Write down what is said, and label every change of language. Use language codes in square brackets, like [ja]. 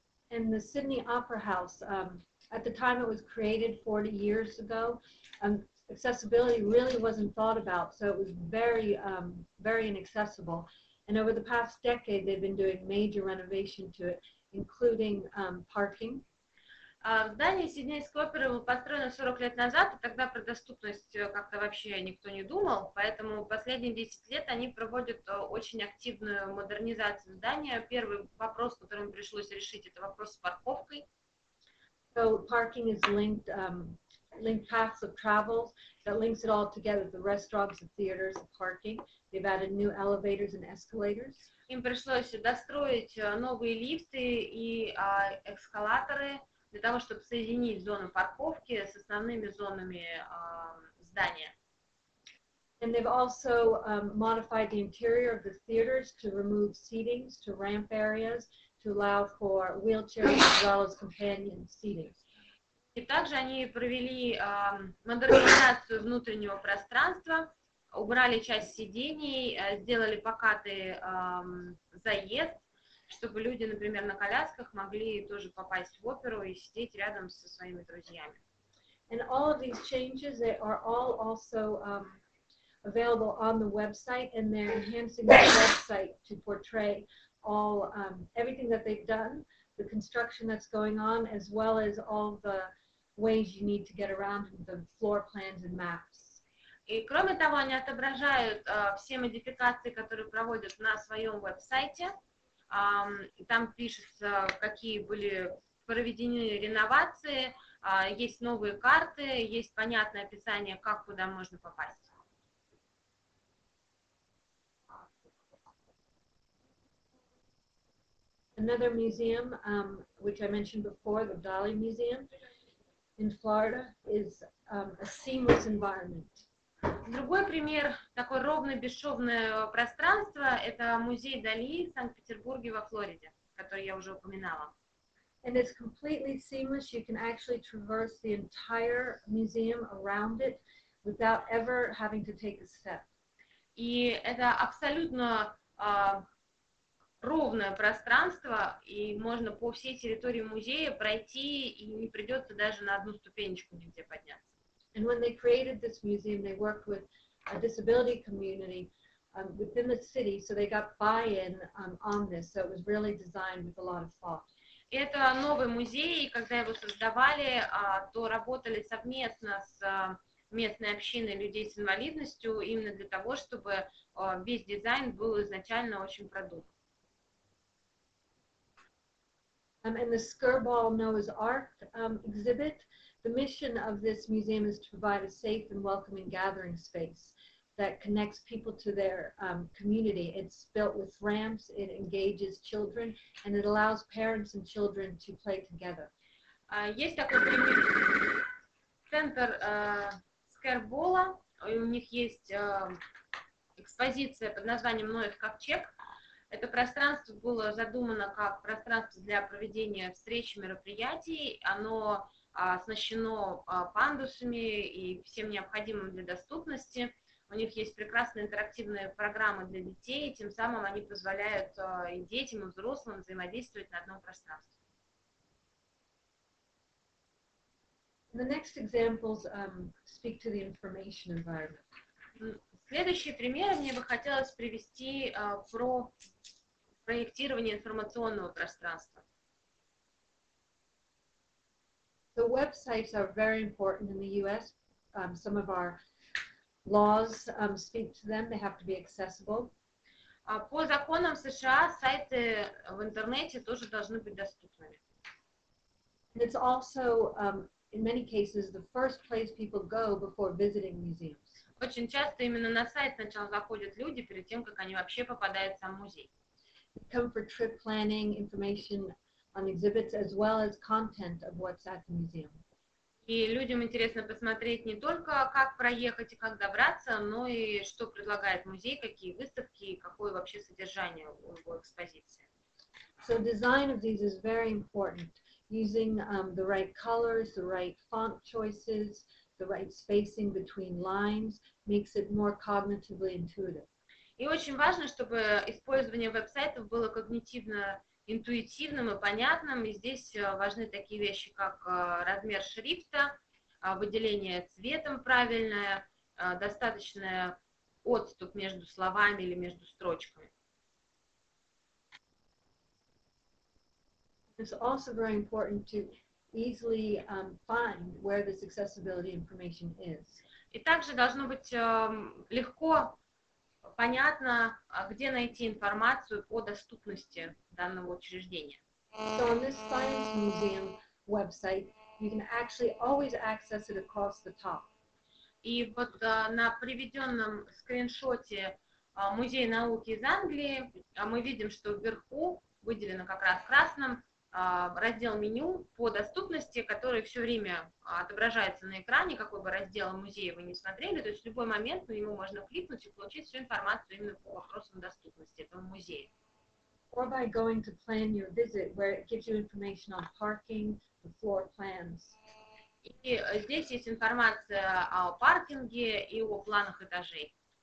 [en] And the Sydney Opera House, at the time it was created 40 years ago, accessibility really wasn't thought about, so it was very inaccessible. And over the past decade, they've been doing major renovation to it, including parking. [ru] Здание Сиднейской оперы было построено 40 лет назад, и тогда про доступность как-то вообще никто не думал, поэтому последние 10 лет они проводят очень активную модернизацию здания. Первый вопрос, который им пришлось решить, это вопрос с парковкой. [en] So parking is linked paths of travel that links it all together, the restaurants, the theaters, the parking. They've added new elevators and escalators. [ru] Им пришлось достроить новые лифты и эскалаторы для того, чтобы соединить зону парковки с основными зонами здания. [en] And they've also modified the interior of the theaters to remove seatings, to ramp areas, to allow for wheelchairs as well as companion seating. [ru] И также они провели модернизацию внутреннего пространства, убрали часть сидений, сделали покатый заезд, чтобы люди, например, на колясках могли тоже попасть в оперу и сидеть рядом со своими друзьями. [en] And all of these changes, they are all also available on the website, and they're enhancing the website to portray all everything that they've done, the construction that's going on, as well as all the ways you need to get around, the floor plans and maps. [ru] И кроме того, они отображают все модификации, которые проводят на своем веб-сайте. Там пишется, какие были проведены реновации, есть новые карты, есть понятное описание, как куда можно попасть. [en] Another museum, which I mentioned before, the Valley Museum in Florida, is a seamless environment. [ru] Другой пример, такое ровное, бесшовное пространство, это музей Дали в Санкт-Петербурге во Флориде, который я уже упоминала. [en] And it's completely seamless. You can actually traverse the entire museum around it without ever having to take a step. [ru] И это абсолютно ровное пространство, и можно по всей территории музея пройти, и не придется даже на одну ступенечку нигде подняться. [en] And when they created this museum, they worked with a disability community within the city, so they got buy-in on this. So it was really designed with a lot of thought. [ru] Это новый музей, и когда его создавали, то работали совместно с местной общиной людей с инвалидностью именно для того, чтобы весь дизайн был изначально очень продуман. [en] And the Skirball Noah's Ark exhibit, the mission of this museum is to provide a safe and welcoming gathering space that connects people to their community. It's built with ramps, it engages children, and it allows parents and children to play together. [ru] Есть такой центр Скербола, у них есть экспозиция под названием «Ноев ковчег». Это пространство было задумано как пространство для проведения встреч, мероприятий. Оно оснащено пандусами и всем необходимым для доступности. У них есть прекрасные интерактивные программы для детей, тем самым они позволяют и детям, и взрослым взаимодействовать на одном пространстве. [en] The next examples speak to the information environment. [ru] Следующие примеры мне бы хотелось привести про проектирование информационного пространства. [en] The websites are very important in the U.S. Some of our laws speak to them. They have to be accessible. [ru] По законам США сайты в интернете тоже должны быть доступными. [en] And it's also in many cases, the first place people go before visiting museums. [ru] Очень часто именно на сайт сначала заходят люди перед тем, как они вообще попадают в сам музей. [en] They come for trip planning, information on exhibits, as well as content of what's at the museum. [ru] И людям интересно посмотреть не только, как проехать и как добраться, но и что предлагает музей, какие выставки и какое вообще содержание у его экспозиции. [en] So design of these is very important. Using the right colors, the right font choices, the right spacing between lines makes it more cognitively intuitive. [ru] И очень важно, чтобы использование веб-сайтов было когнитивно интуитивным и понятным. И здесь важны такие вещи, как размер шрифта, выделение цветом правильное, достаточный отступ между словами или между строчками. [en] It's also very important to easily find where this accessibility information is. [ru] И также должно быть легко понятно, где найти информацию по доступности данного учреждения. [en] So on this Science Museum website, you can actually always access it across the top. [ru] И вот на приведенном скриншоте Музея науки из Англии мы видим, что вверху выделено как раз красным раздел меню по доступности, который все время отображается на экране, какой бы раздел музея вы не смотрели, то есть в любой момент на него можно кликнуть и получить всю информацию именно по вопросам доступности этого музея. [en] Or by going to plan your visit, where it gives you information on parking, the floor plans. [ru] И здесь есть информация о паркинге и о планах этажей.